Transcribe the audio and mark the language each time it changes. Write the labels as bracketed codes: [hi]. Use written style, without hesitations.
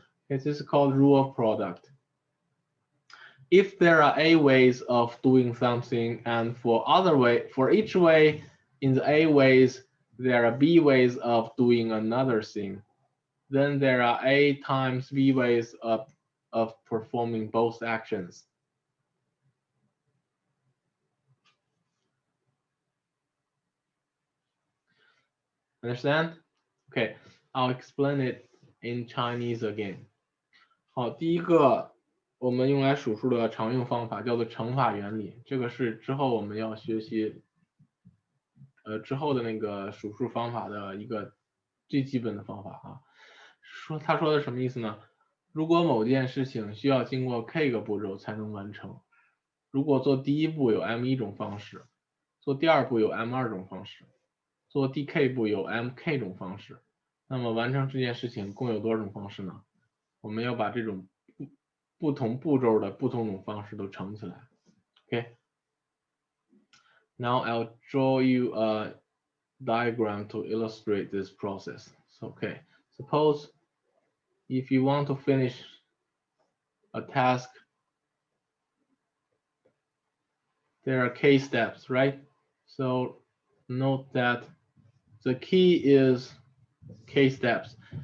[en] Okay, this is called rule of product. If there are A ways of doing something, and for each way in the A ways, there are B ways of doing another thing, then there are A times B ways of performing both actions. Understand? Okay, I'll explain it in Chinese again. [zh] 好，第一个我们用来数数的常用方法叫做乘法原理，这个是之后我们要学习之后的那个数数方法的一个最基本的方法啊。他说的什么意思呢？如果某件事情需要经过 k 个步骤才能完成，如果做第一步有 m1 种方式，做第二步有 m2 种方式，做第 k 步有 mk 种方式，那么完成这件事情共有多少种方式呢？我们要把这种不同步骤的不同种方式都乘起来。 [en] Okay. Now I'll draw you a diagram to illustrate this process. So, okay, suppose if you want to finish a task there are k steps, right? So note that the key is k steps.